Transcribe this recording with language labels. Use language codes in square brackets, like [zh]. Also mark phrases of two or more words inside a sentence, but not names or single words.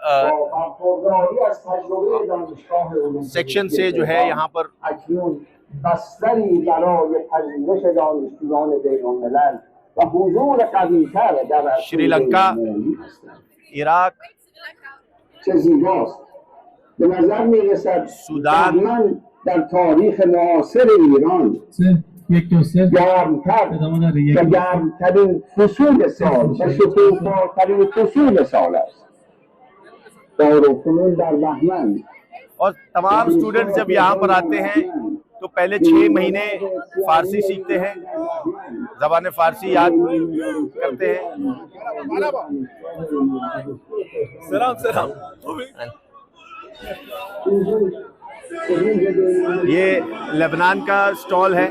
[hi] सेक्शन से जो है यहाँ पर श्रीलंका, इराक, सूडान, [fa] گرمترین فصول سال و شکوفاترین فصول سال است. دارالفنون در بهمن. [hi] और तमाम स्टूडेंट्स जब यहाँ पर आते हैं तो पहले 6 महीने फारसी सीखते हैं, ज़बान फारसी याद करते हैं। सलाम ये लेबनान का स्टॉल है।